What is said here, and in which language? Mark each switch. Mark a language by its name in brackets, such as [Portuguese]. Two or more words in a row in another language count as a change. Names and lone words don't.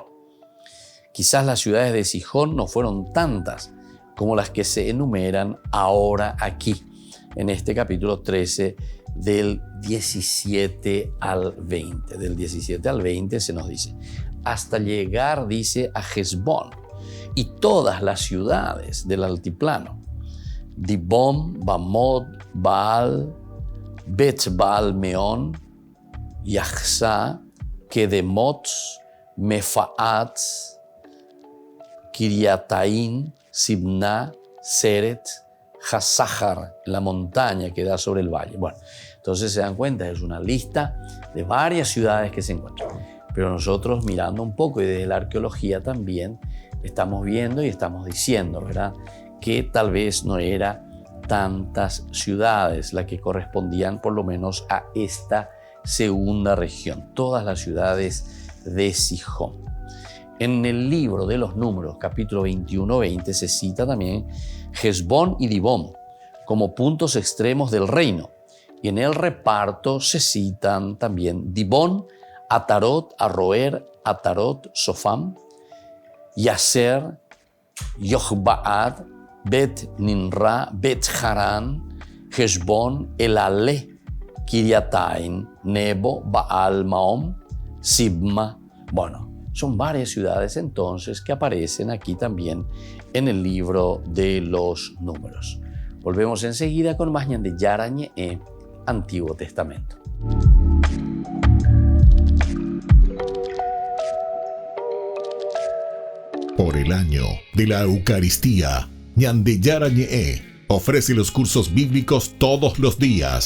[Spanish] Quizás las ciudades de Sihón no fueron tantas como las que se enumeran ahora aquí, en este capítulo 13, del 17 al 20. Del 17 al 20 se nos dice, hasta llegar, dice, a Hesbón y todas las ciudades del altiplano, Dibón, Bamot, Baal, Bet-Baal Meón, Yahzá, Kedemot, Mefaat, Kiriataín, Sibná, Seret, Hasahar, la montaña que da sobre el valle. Bueno, entonces se dan cuenta, es una lista de varias ciudades que se encuentran. Pero nosotros mirando un poco y desde la arqueología también estamos viendo y estamos diciendo, ¿verdad?, que tal vez no era tantas ciudades las que correspondían por lo menos a esta segunda región, todas las ciudades de Sihón. En el libro de los Números, capítulo 21-20, se cita también Hesbón y Dibón como puntos extremos del reino. Y en el reparto se citan también Dibón, Atarot, Arroer, Atarot, Sofam, Yaser, Yochbaad, Bet Ninra, Bet Haran, Hesbón, Elale, Kiriataín, Nebo, Baal Maom, Sibma. Bueno, son varias ciudades entonces que aparecen aquí también en el libro de los Números. Volvemos enseguida con más Ñan de Yarañe, Antiguo Testamento. Por el año de la Eucaristía, Ñan de Yarañe ofrece los cursos bíblicos todos los días.